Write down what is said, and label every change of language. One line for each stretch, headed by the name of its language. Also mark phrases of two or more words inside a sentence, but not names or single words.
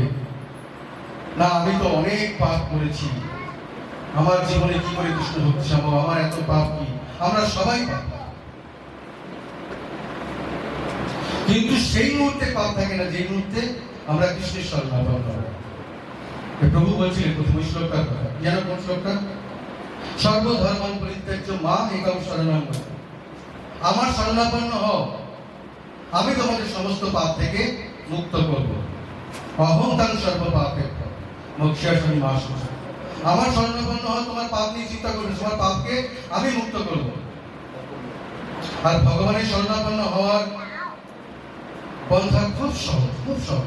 Bangla: না, আমি তো অনেক পাপ করেছি, আমার জীবনে কি করে কৃষ্ণ ভক্তি সম্ভব, আমার এত পাপ কি। আমরা সবাই পাপ, কিন্তু সেই মুহূর্তে পাপ থাকে না যে মুহূর্তে আমরা কৃষ্ণের শরণাপন্ন হব। প্রভু বলছিলেন প্রথম শ্লোকটার কথা, যেন কোন শ্লোকটা?
Sanskrit: সর্বধর্ম পরিত্যাজ্য মাম একং শরণং ব্রজ।
Bangla: আমার শরণাপন্ন হও, আমি তোমাদের সমস্ত পাপ থেকে মুক্ত করব।
Sanskrit: অহং তাং সর্ব পাপেভ্যো মোক্ষয়িষ্যামি মা শুচি।
Bangla: আমার শরণাপন্ন হও, তোমার পাপ নিয়ে চিন্তা করবে, তোমার পাপকে আমি মুক্ত করব। আর ভগবানের শরণাপন্ন হওয়ার পন্থা খুব সহজ, খুব সহজ।